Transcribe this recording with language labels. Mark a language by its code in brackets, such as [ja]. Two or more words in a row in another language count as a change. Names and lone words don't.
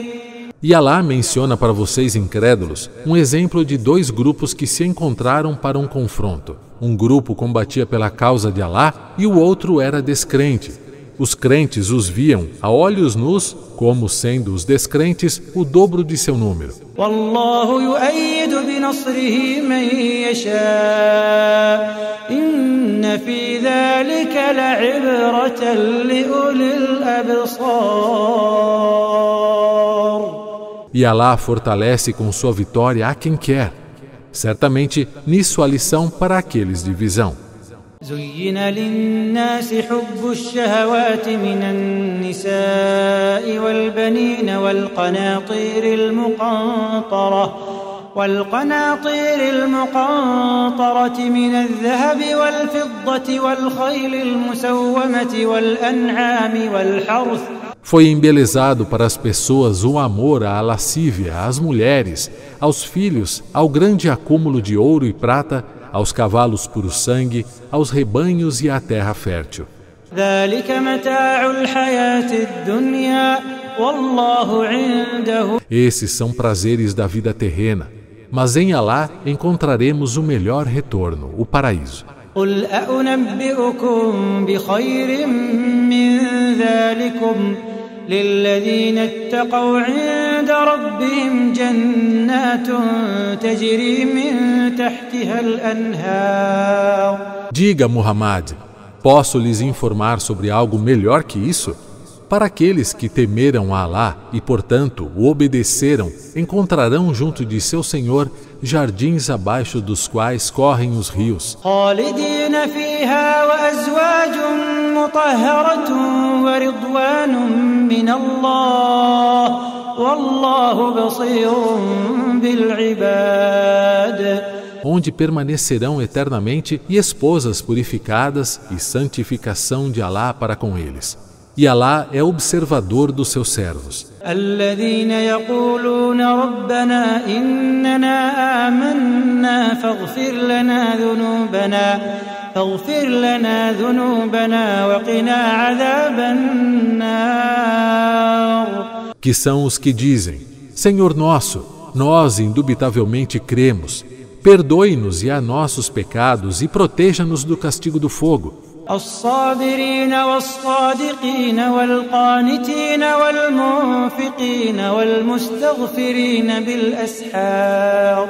[pt] E Alá menciona para vocês incrédulos um exemplo de dois grupos que se encontraram para um confronto. Um grupo combatia pela causa de Alá e o outro era descrente. Os crentes os viam a olhos nus, como sendo os descrentes o dobro de seu número. [ar] والله يؤيد بنصره من يشاء إن في ذلك لعبرة لأولي الأبصار. [pt] E Alá fortalece com sua vitória a quem quer. Certamente, nisso há lição para aqueles de visão. [ar] زين للناس حب الشهوات من النساء والبنين والقناطير المقنطرة من الذهب والفضة والخيل المسومة والأنعام والحرث. [pt] Foi embelezado para as pessoas o amor à lascívia, às mulheres, aos filhos, ao grande acúmulo de ouro e prata, aos cavalos puro sangue, aos rebanhos e à terra fértil. Esses são prazeres da vida terrena, mas em Alá encontraremos o melhor retorno, o paraíso. [ar] قل أنبئكم بخير من ذلكم للذين اتقوا عند ربهم جنات تجري من تحتها الأنهار. [pt] Diga, Muhammad, posso lhes informar sobre algo melhor que isso? Para aqueles que temeram a Alá e, portanto, o obedeceram, encontrarão junto de seu Senhor jardins abaixo dos quais correm os rios. Onde permanecerão eternamente e esposas purificadas e santificação de Alá para com eles. E Alá é observador dos seus servos. [ar] الذين يقولون ربنا إننا آمنا فاغفر لنا ذنوبنا وقنا عذاب النار. [pt] Que são os que dizem: Senhor nosso, nós indubitavelmente cremos, perdoe-nos e a nossos pecados e proteja-nos do castigo do fogo. [ar] الصابرين والصادقين والقانتين والمنفقين والمستغفرين بالأسحار.